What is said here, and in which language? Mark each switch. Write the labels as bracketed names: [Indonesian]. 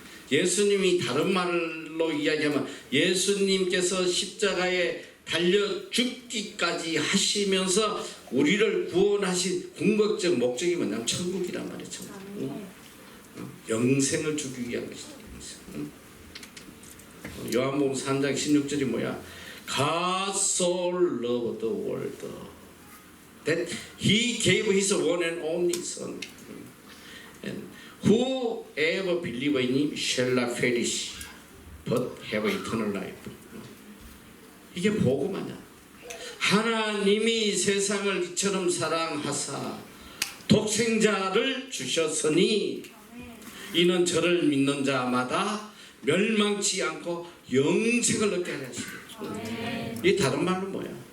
[Korean] 예수님이 다른 말로 이야기하면 예수님께서 십자가에 달려 죽기까지 하시면서 우리를 구원하신 궁극적 목적이 뭐냐면 천국이란 말이에요. 천국. 영생을 주기 위한 것이다. 요한복음 3장 16절이 뭐야? [English] God so loved the world that He gave His one and only Son, and whoever believes in Him shall not perish, but have eternal life. [Korean] 이게 복음 아니야? 하나님이 세상을 이처럼 사랑하사 독생자를 주셨으니 이는 저를 믿는 자마다 멸망치 않고 영생을 얻게 하려 하시겠죠. 이 다른 말로 뭐야?